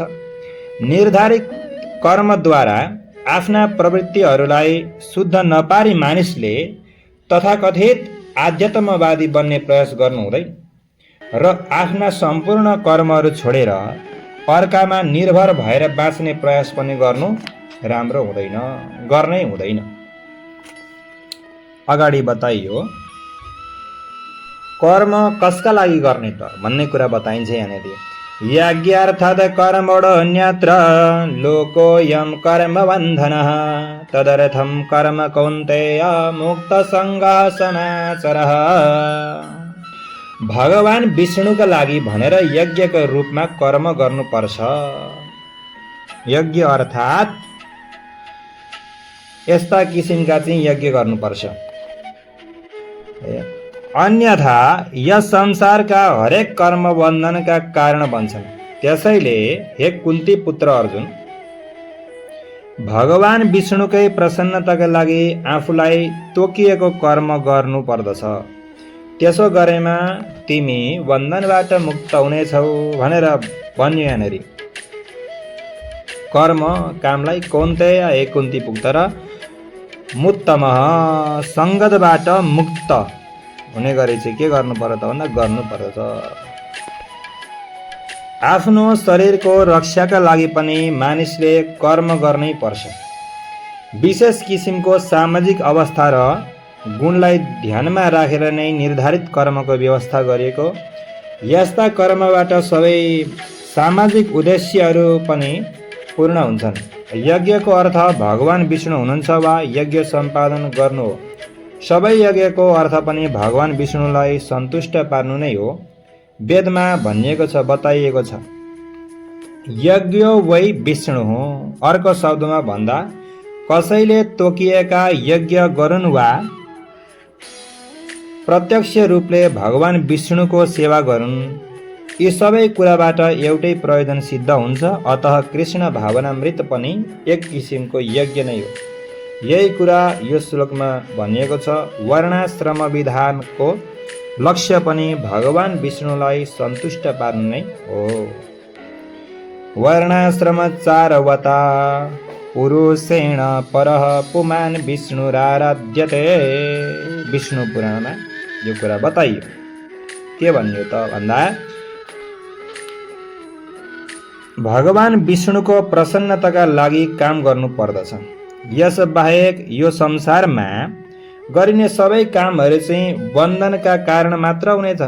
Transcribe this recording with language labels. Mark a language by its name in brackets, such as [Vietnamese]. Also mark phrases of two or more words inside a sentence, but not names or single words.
[Nepali] निर्धारित कर्मद्वारा आफ्ना प्रवृत्तिहरूलाई शुद्ध नपारी मानिसले तथाकथित आध्यात्मवादी बन्ने प्रयास गर्नु हुँदैन र आफ्ना सम्पूर्ण कर्महरू छोडेर अर्कामा निर्भर भएर बाँच्ने प्रयास पनि गर्नु राम्रो हुँदैन, गर्नै हुँदैन। अगाडि बताइयो कर्म कसका लागि गर्ने त भन्ने कुरा बताइन्छ यहाँनिर। [Sanskrit] यज्ञार्थात् कर्मणोऽन्यत्र लोकोऽयं कर्म बन्धनः तदर्थं कर्म कौन्तेय मुक्तसङ्गः सनाचरः। [Nepali] भगवान विष्णुका लागि भनेर यज्ञको रूपमा कर्म गर्नुपर्छ। यज्ञ अर्थात् यस्ता किसिमका चाहिँ यज्ञ गर्नुपर्छ। अन्यथा यस संसारका हरेक कर्म बन्धनका कारण बन्छन्। त्यसैले हे कुन्ती पुत्र अर्जुन, भगवान विष्णुकै प्रसन्नताका लागि आफूलाई तोकिएको कर्म गर्नु पर्दछ। त्यसो गरेमा तिमी बन्धनबाट मुक्त हुनेछौ भनेर भन्यो यहाँनिर। कर्म कामलाई कौन्तेय हे कुन्ती पुत्र मुत्तमः सङ्गतबाट मुक्त हुने गरी चाहिँ के गर्नु पर्छ त भन्दा गर्नु पर्दछ। आफ्नो शरीरको रक्षाका लागि पनि मानिसले कर्म गर्नै पर्छ। विशेष किसिमको सामाजिक अवस्था र गुणलाई ध्यानमा राखेर नै निर्धारित कर्मको व्यवस्था गरिएको। यस्ता कर्मबाट सबै सामाजिक उद्देश्यहरू पनि पूर्ण हुन्छन्। यज्ञको अर्थ भगवान विष्णु हुनुहुन्छ वा यज्ञ सम्पादन गर्नु हो। सबै यज्ञको अर्थ पनि भगवान विष्णुलाई सन्तुष्ट पार्नु नै हो। वेदमा भनिएको छ, बताइएको छ, [Sanskrit] यज्ञो वै विष्णु हो। [Nepali] अर्को शब्दमा भन्दा कसैले तोकिएका यज्ञ गरून् वा प्रत्यक्ष रूपले भगवान विष्णुको सेवा गरून्, यी सबै कुराबाट एउटै प्रयोजन सिद्ध हुन्छ। अतः कृष्ण भावनामृत पनि एक किसिमको यज्ञ नै हो। यही कुरा यो श्लोकमा भनिएको छ। वर्णाश्रम विधानको लक्ष्य पनि भगवान विष्णुलाई सन्तुष्ट पार्नु नै हो। [Sanskrit] वर्णाश्रम चारवता पुरुषेण परः पुमान् विष्णुराराध्यते। [Nepali] विष्णु पुराणमा यो कुरा बताइयो। के भन्यो त भन्दा भगवान विष्णुको प्रसन्नताका लागि काम गर्नु पर्दछ। यस बाहेक यो संसारमा गरिने सबै कामहरू चाहिँ बन्धनका कारण मात्र हुनेछन्।